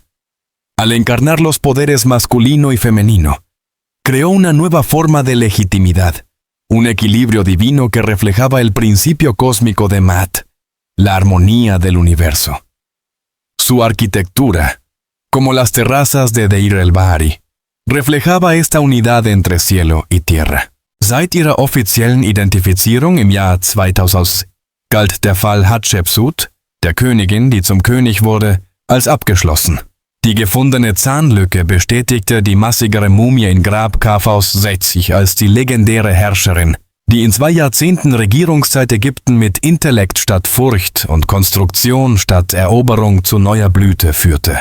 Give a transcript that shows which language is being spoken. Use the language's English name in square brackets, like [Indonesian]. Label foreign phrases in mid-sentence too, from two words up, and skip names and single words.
[Spanish] Al encarnar los poderes masculino y femenino, creó una nueva forma de legitimidad, un equilibrio divino que reflejaba el principio cósmico de Maat, la armonía del universo. Su arquitectura, como las terrazas de Deir el-Bahari. Reflejaba esta unidad entre cielo y tierra. [German] Seit ihrer offiziellen Identifizierung im Jahr 2000 galt der Fall Hatschepsut, der Königin, die zum König wurde, als abgeschlossen. Die gefundene Zahnlücke bestätigte die massigere Mumie in Grab Khafaus 60 als die legendäre Herrscherin, die in 2 Jahrzehnten Regierungszeit Ägypten mit Intellekt statt Furcht und Konstruktion statt Eroberung zu neuer Blüte führte.